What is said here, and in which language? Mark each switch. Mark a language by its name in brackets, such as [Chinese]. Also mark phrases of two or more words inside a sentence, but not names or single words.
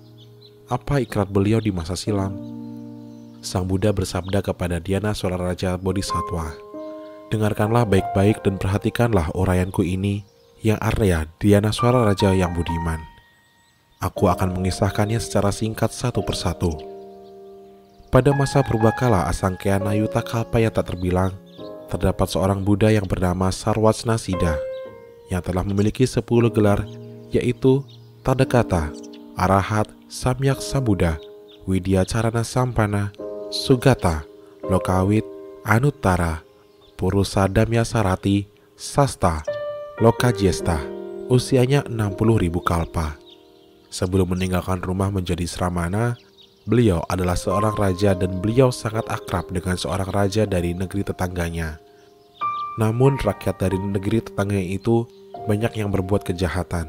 [Indonesian] Apa ikrar beliau di masa silam?" Sang Buddha bersabda kepada Dhyana-swara Raja Bodhisattva, "Dengarkanlah baik-baik dan perhatikanlah uraianku ini yang Arya Dhyana-swara Raja yang budiman. Aku akan mengisahkannya secara singkat satu persatu. Pada masa purbakala [Sanskrit] Asangkayana Yuta Kalpa [Indonesian] yang tak terbilang, terdapat seorang Buddha yang bernama Sarwacnasida yang telah memiliki 10 gelar, yaitu [Sanskrit] Tadakata, Arahat, Samyak Sambuddha, Widyacarana Sampana, Sugata, Lokawit, Anuttara, Purusa Damyasarati, Sasta, Lokajesta. [Indonesian] Usianya 60.000 kalpa. Sebelum meninggalkan rumah menjadi Sramana, beliau adalah seorang raja dan beliau sangat akrab dengan seorang raja dari negeri tetangganya. Namun rakyat dari negeri tetangganya itu banyak yang berbuat kejahatan.